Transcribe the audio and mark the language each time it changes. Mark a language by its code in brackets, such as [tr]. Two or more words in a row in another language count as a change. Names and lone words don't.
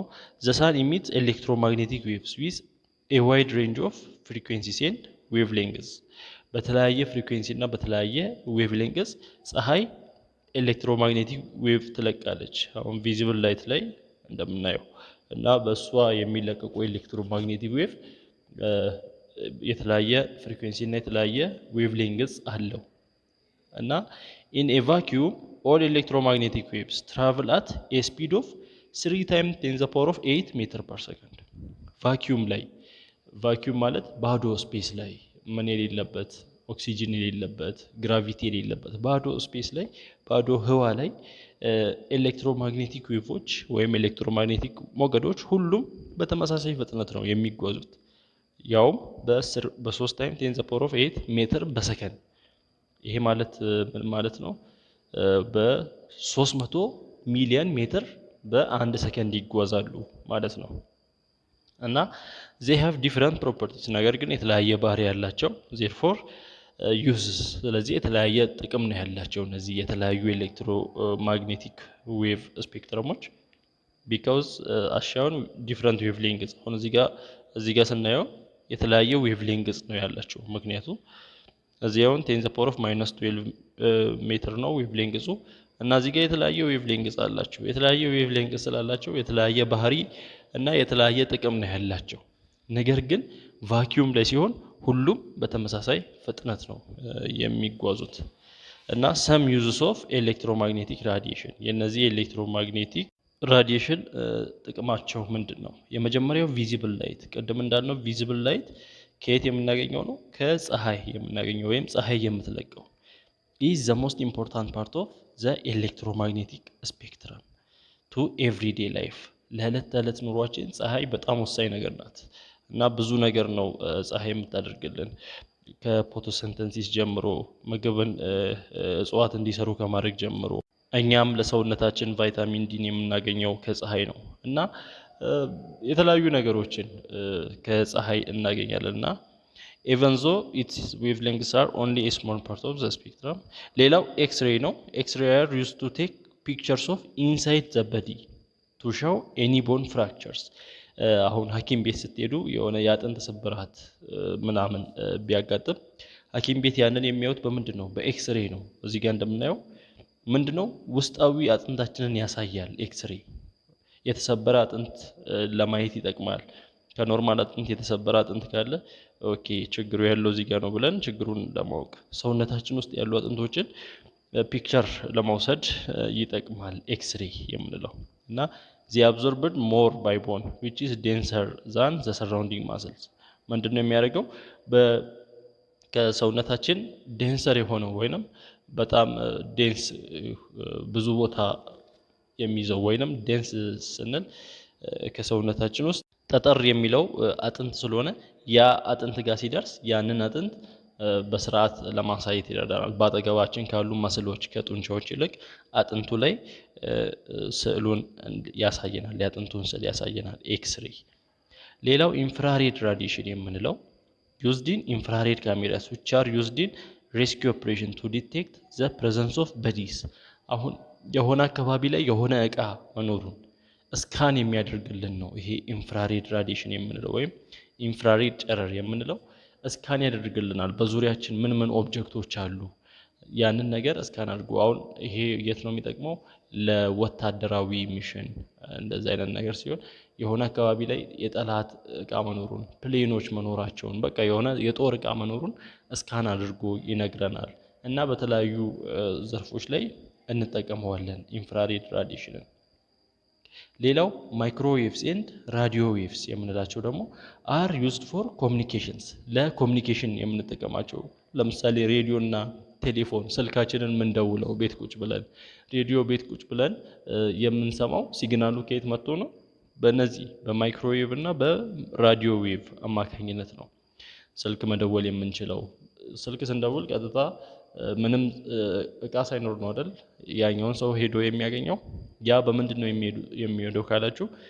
[en] The sun emits electromagnetic waves with a wide range of frequencies and wavelengths። [am] በተለያየ ፍሪኩዌንሲ እና በተለያየ ዌቭሌንግዝ ፀሐይ [en] electromagnetic wave [am] ትለቃለች። አሁን [en] visible light [am] ላይ እንደምናየው እና በእሷ የሚለቀቁ [en] electromagnetic wave [am] የተለያየ ፍሪኩዌንሲ እና የተለያየ ዌቭሌንግዝ አለው። እና [en] In a vacuum all electromagnetic waves travel at a speed of 3 times 10 to the power of 8 meter per second። [am] ቫኪዩም ላይ ቫኪዩም ማለት ባዶ ስፔስ ላይ ምን የሌለበት ኦክሲጅን የሌለበት ግራቪቲ የሌለበት ባዶ ስፔስ ላይ ባዶ ህዋ ላይ ኤሌክትሮማግኔቲክ ዌቮች ወይም ኤሌክትሮማግኔቲክ ሞገዶች ሁሉም በተመሳሳይ ፍጥነት ነው የሚጓዙት። ያውም በ3 [en] times 10 to the power of 8 [am] ሜትር በሰከንድ። ይሄ ማለት ምን ማለት ነው? በ300 ሚሊዮን ሜትር በአንድ ሰከንድ ይጓዛሉ ማለት ነው። እና [en] they have different properties [am] ነገር ግን የተለያየ ባህሪ ያላቸው [en] therefore uses [am] ስለዚህ የተለያየ ጥቅም ነው ያላቸው እነዚህ የተለያዩ [en] electromagnetic wave [am] ስፔክትረሞች because አሻውን [en] different wavelengths [am] አሁን እዚህ ጋር ስናየው የተለያየ wavelengths ነው ያላቸው። ምክንያቱም እዚያውን 10 to the power of -12 ሜትር ነው wavelengths እና እዚህ ጋር የተለያየ wavelengths አላቸው። የተለያየ wavelengths ስላላቸው የተለያየ ባህሪ እና የተለያየ ጥቅም ነው ያላቸው። ነገር ግን ቫኪዩም ላይ ሲሆን ሁሉም በተመሳሳይ ፍጥነት ነው የሚጓዙት። እና [en] some uses of electromagnetic radiation [am] የነዚህ [en] electromagnetic radiation [am] ጥቅማቸው ምንድነው? የመጀመሪያው [en] visible light [am] ቅድም እንዳልነው [en] visible light [am] ከየት የምናገኘው ነው? ከፀሐይ የምናገኘው ወይም ፀሐይ የምትለቀው [en] is the most important part of the electromagnetic spectrum to everyday life [am] ለዕለት ተዕለት ኑሯችን ፀሐይ በጣም ወሳኝ ነገር ናት እና ብዙ ነገር ነው ፀሐይ የምታደርግልን ከፎቶሲንተሲስ ጀምሮ ምግብን እጽዋት እንዲሰሩ ከማድረግ ጀምሮ እኛም ለሰውነታችን ቫይታሚን ዲን የምናገኘው ከፀሐይ ነው እና የተለያዩ ነገሮችን ከፀሐይ እናገኛለን እና [en] even though its wavelengths are only a small part of the spectrum [am] ሌላው ኤክስ-ሬይ ነው ኤክስ-ሬይ [en] are used to take pictures of inside the body to show any bone fractures [am] አሁን ሐኪም ቤት ስትሄዱ የሆነ ያጥንት ስብራት ምናምን ቢያጋጥም ሐኪም ቤት ያንን የሚያዩት በምንድነው? በኤክስ-ሬይ ነው። እዚህ ጋር እንደምናየው ምንድነው? ውስጣዊ አጥንታችንን ያሳያል ኤክስ-ሬይ። የተሰበረ አጥንት ለማየት ይጠቅማል። ከኖርማል አጥንት የተሰበረ አጥንት ካለ ኦኬ ችግሩ ያለው እዚህ ጋር ነው ብለን ችግሩን ለማወቅ ሰውነታችን ውስጥ ያሉ አጥንቶችን ፒክቸር ለማውሰድ ይጠቅማል ኤክስ-ሬይ የምንለው እና [en] they absorbed more by bone which is denser than the surrounding muscles [am] ምንድነው የሚያደርገው ከሰውነታችን ዴንሰር የሆነው ወይንም በጣም ዴንስ ብዙ ቦታ የሚይዘው ወይንም ዴንስ ስንል ከሰውነታችን ውስጥ ጠጠር የሚለው አጥንት ስለሆነ ያ አጥንት ጋር ሲደርስ ያንን አጥንት በስርዓት ለማሳየት ይረዳናል ባጠገባችን ካሉ መስሎች ከጡንቻዎች ይልቅ አጥንቱ ላይ ስዕሉን ያሳየናል ያጥንቱን ስዕል ያሳየናል ኤክስ-ሬይ ሌላው [en] infrared radiation [am] የምንለው [en] used in infrared cameras which are used in rescue operation to detect the presence of bodies [am] አሁን የሆነ አካባቢ ላይ የሆነ እቃ መኖሩን ስካን የሚያደርግልን ነው ይሄ [en] infrared radiation [am] የምንለው ወይም ኢንፍራሬድ ጨረር የምንለው ስካን ያደርግልናል በዙሪያችን ምን ኦብጀክቶች አሉ ያንን ነገር ስካን አድርጎ አሁን ይሄ የት ነው የሚጠቅመው ለወታደራዊ ሚሽን እንደዚህ አይነት ነገር ሲሆን የሆነ አካባቢ ላይ የጠላት እቃ መኖሩን ፕሌኖች መኖራቸውን በቃ የሆነ የጦር እቃ መኖሩን ስካን አድርጎ ይነግረናል እና በተለያዩ ዘርፎች ላይ እንጠቀመዋለን [en] infrared radiation [am] ሌላው [en] microwaves and radio waves [am] የምንላቸው ደግሞ [en] are used for communications [am] ለኮሙኒኬሽን የምንጠቀማቸው ለምሳሌ ሬዲዮ እና ቴሌፎን ስልካችንን ምንደውለው ቤት ቁጭ ብለን ሬዲዮ ቤት ቁጭ ብለን የምንሰማው ሲግናሉ ከየት መጥቶ ነው በእነዚህ በማይክሮዌቭ እና በራዲዮ ዌቭ አማካኝነት ነው ስልክ መደወል የምንችለው ስልክ ስንደውል ቀጥታ ምንም እቃ ሳይኖር ነው አይደል ያኛውን ሰው ሄዶ የሚያገኘው ያ በምንድነው የሚሄደው ካላችሁ